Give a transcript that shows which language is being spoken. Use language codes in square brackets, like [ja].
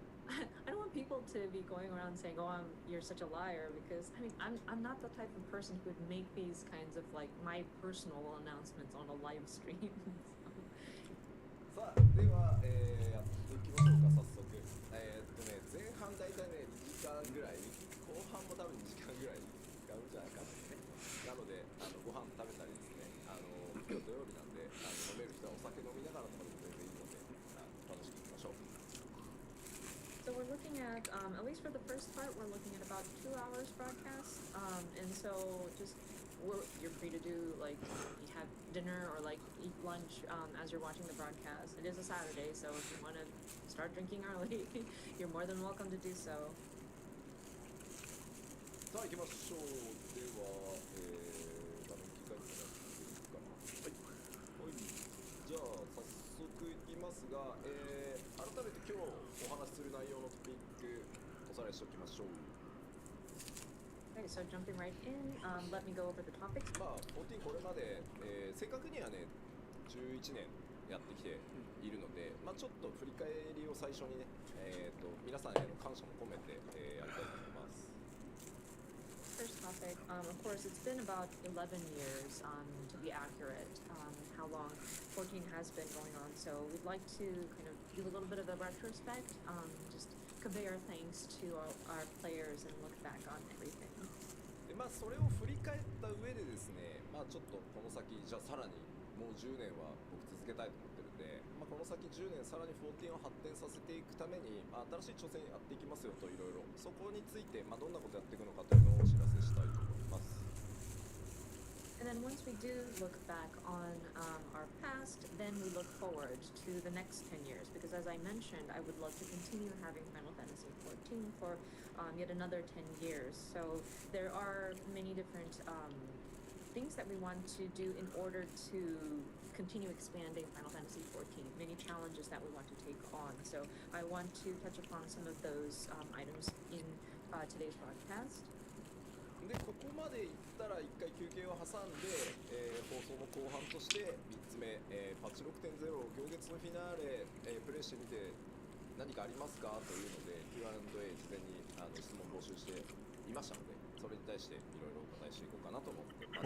[en] I don't want people to be going around saying, "Oh, you're such a liar," because I mean, I'm not the type of person who would make these kinds of like my personal announcements on a live stream. [ja] さあ、では、やっていきましょうか、早速。前半大体ね、2時間ぐらい、後半も多分2時間ぐらい使うんじゃないかなってね。なので、ご飯食べたりですね、今日土曜日なんで、飲める人はお酒飲みながらとかでも全然いいので、楽しくいきましょう。 [en] So we're looking at least for the first part, we're looking at about 2 hours broadcast. And so you're free to do like have dinner or like eat lunch as you're watching the broadcast. It is a Saturday, so if you want to start drinking early, you're more than welcome to do so. [ja] さあ行きましょう。では、画面切り替えてもらっていいかな。はい。じゃあ早速いきますが、改めて今日お話しする内容のトピックおさらいしておきましょう。 [en] Okay, so jumping right in, let me go over the topics. [ja] まあ14これまで、正確にはね11年やってきているので、まあちょっと振り返りを最初にね、皆さんへの感謝も込めて、やりたいと思います。 [en] First topic, of course, it's been about 11 years, to be accurate, how long 14 has been going on. So we'd like to kind of do a little bit of a retrospect, just convey our thanks to our players and look back on everything. [ja] でまあそれを振り返った上でですね、まあちょっとこの先じゃあさらにもう10年は僕続けたいと思ってるんで、まあ、この先10年さらに14を発展させていくために、まあ、新しい挑戦やっていきますよといろいろそこについて、まあ、どんなことやっていくのかというのをお知らせしたいと思います。 [en] And then once we do look back on our past, then we look forward to the next 10 years. Because as I mentioned, I would love to continue having Final Fantasy XIV for yet another 10 years. So there are many different things that we want to do in order to continue expanding Final Fantasy XIV, many challenges that we want to take on. So I want to touch upon some of those items in today's broadcast. [ja] でここまでいったら1回休憩を挟んで、放送の後半として3つ目、パッチ 6.0 行月のフィナーレ、プレイしてみて何かありますかというので Q&A 事前に質問募集していましたのでそれに対していろいろお答えしていこうかなと思っています。